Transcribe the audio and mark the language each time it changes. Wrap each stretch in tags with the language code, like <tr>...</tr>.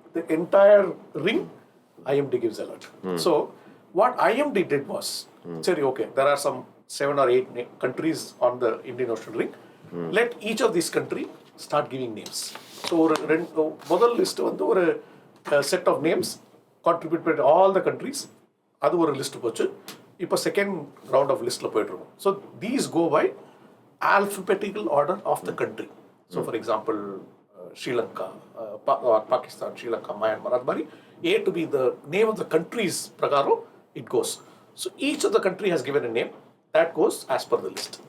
<en>The entire ring, IMD gives alert. So what IMD did was, okay, there are some 7 or 8 countries on the Indian Ocean ring. Let each of these countries start giving names. So model list</en> <ta>வந்து ஒரு</ta> <en>set of names contributed by all the countries.</en> <ta>அது ஒரு list போச்சு. இப்போ second round of லிஸ்ட்டில் போயிட்டுருக்கோம்.</ta> <en>So these go by alphabetical order of the country. So for example, Sri Lanka, Pakistan, Sri Lanka, Myanmar,</en> <ta>அது மாதிரி</ta> <en>A to be the name of the countries</en> <ta>prakaram</ta> <en>it goes. So each of the country has given a name that goes as per the list.</en>